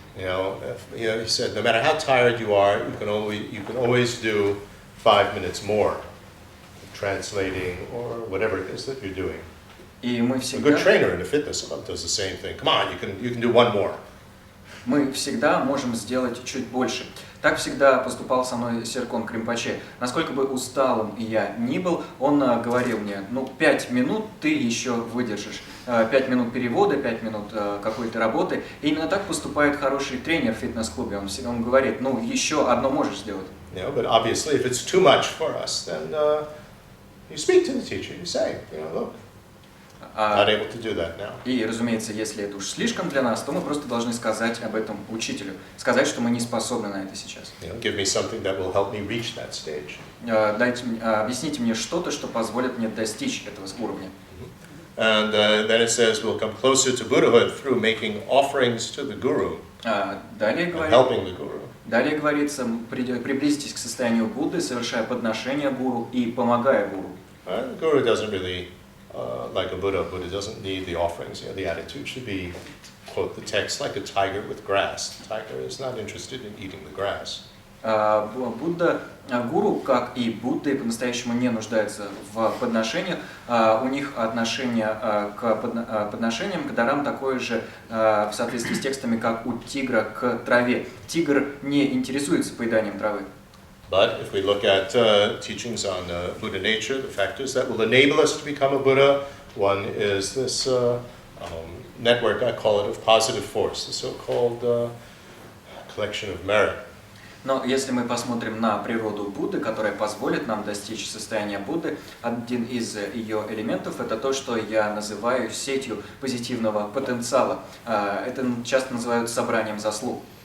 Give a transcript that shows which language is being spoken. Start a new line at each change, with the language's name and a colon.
English: He said, no matter how tired you are, you can always do 5 minutes more, translating or whatever it is that you're doing.
Russian: И мы
English: A
Russian: всегда...
English: good trainer in a fitness club does the same thing. Come on, you can do one more.
Russian: Мы всегда можем сделать чуть больше. Так всегда поступал со мной Серкон Кринпоче. Насколько бы усталым я ни был, он говорил мне, 5 минут ты еще выдержишь. 5 минут перевода, 5 минут какой-то работы. И именно так поступает хороший тренер в фитнес-клубе. Он говорит, еще одно можешь сделать.
English: But obviously, if it's too much for us, then you speak to the teacher. You say, look, not able to do that now.
Russian: И, разумеется, если это уж слишком для нас, то мы просто должны сказать об этом учителю. Сказать, что мы не способны на это сейчас.
English: Give me something that will help me reach that stage.
Russian: Объясните мне что-то, что позволит мне достичь этого уровня.
English: And then it says we'll come closer to Buddhahood through making offerings to the Guru
Russian: Далее
English: and helping the Guru.
Russian: Далее говорится, приблизитесь к состоянию Будды, совершая подношение гуру и помогая гуру.
English: The Guru doesn't really, like a Buddha doesn't need the offerings. The attitude should be, quote the text, like a tiger with grass. The tiger is not interested in eating the grass.
Russian: Гуру, как и Будда, по-настоящему не нуждаются в подношениях. У них отношение к подношениям, к дарам такое же в соответствии с текстами, как у тигра к траве. Тигр не интересуется поеданием травы.
English: But if we look at teachings on Buddha nature, the factors that will enable us to become a Buddha, one is this network, I call it, of positive force, the so-called collection of merit.
Russian: Но если мы посмотрим на природу Будды, которая позволит нам достичь состояния Будды, один из ее элементов – это то, что я называю сетью позитивного потенциала. Это часто называют собранием заслуг.